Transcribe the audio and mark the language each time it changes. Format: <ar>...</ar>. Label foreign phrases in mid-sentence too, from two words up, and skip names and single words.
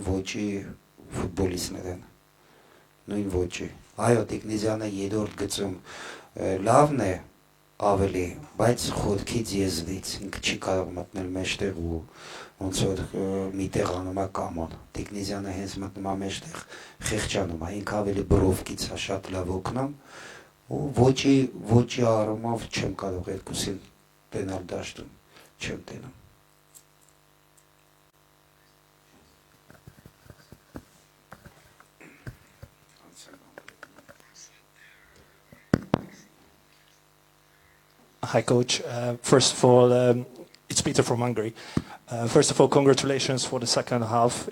<hy>ոճի ֆուտբոլիստներ են, նույն ոճի։ Այո, Տիկնազյանը երրորդ գծում լավն է ավելի, բայց խորքից եզվից, ինքը չի կարող մտնել մեջտեղ ու ոնց որ մի տեղ անում է կամոն։ Տիկնազյանը հենց մտնում է մեջտեղ խեղճանում է, ինքը ավելի բրովկից է շատ լավ օգնում ու ոճի առումով չեմ կարող երկուսին տենալ դաշտում, չեմ տենում։</hy> <en>Hi, Coach. First of all, it's Peter from Hungary. First of all, congratulations for the second half.</en>